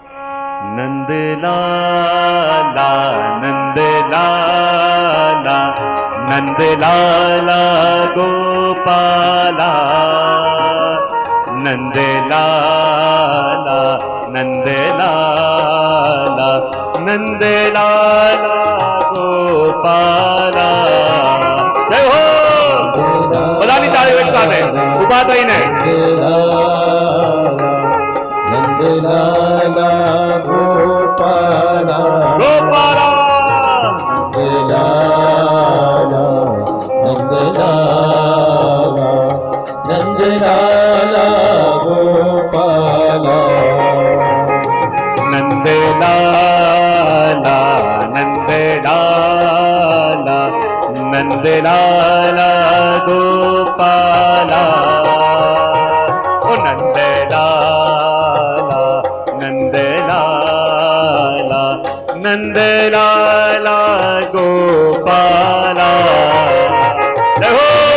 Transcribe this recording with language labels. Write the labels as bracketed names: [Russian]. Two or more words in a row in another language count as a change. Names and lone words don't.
[Gujarati] નંદલાલા નંદલાલા નંદલાલા ગોપાલા નંદલાલા નંદલાલા નંદલાલા ગોપાલા જય હો બધાની તાળીઓ એક સાથે ઉભા થઈને [Hindi] નંદલાલા लाला गोपाला गोपाला नंदलाला नंदलाला नंदलाला गोपाला नंदलाला नंदलाला नंदलाला गोपाला ओ नंदलाला नंदलाला नंदलाला गोपाला जय हो